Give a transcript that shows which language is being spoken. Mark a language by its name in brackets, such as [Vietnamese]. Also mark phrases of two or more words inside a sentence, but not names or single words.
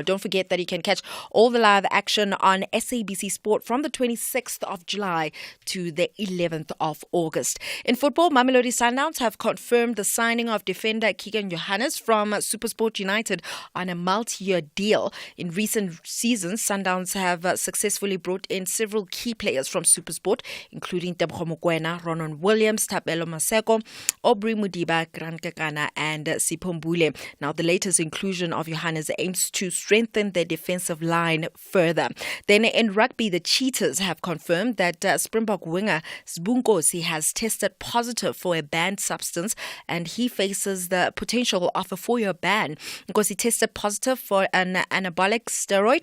[English] Don't forget that you can catch all the live action on SABC Sport from the 26th of July to the 11th of August. In football, Mamelodi Sundowns have confirmed the signing of defender Keegan Johannes from SuperSport United on a multi-year deal. In recent seasons, Sundowns have successfully brought in several key players from SuperSport, including Tebogo Mokoena, Ronan Williams, Thapelo Maseko, Aubrey Mudiba, Grant Kakana, and Sipho Mbule. Now, the latest inclusion of Johannes aims to strengthen their defensive line further. Then in rugby, the Cheetahs have confirmed that Springbok winger Zbunkosi has tested positive for a bad banned substance, and he faces the potential of a 4-year ban because he tested positive for an anabolic steroid.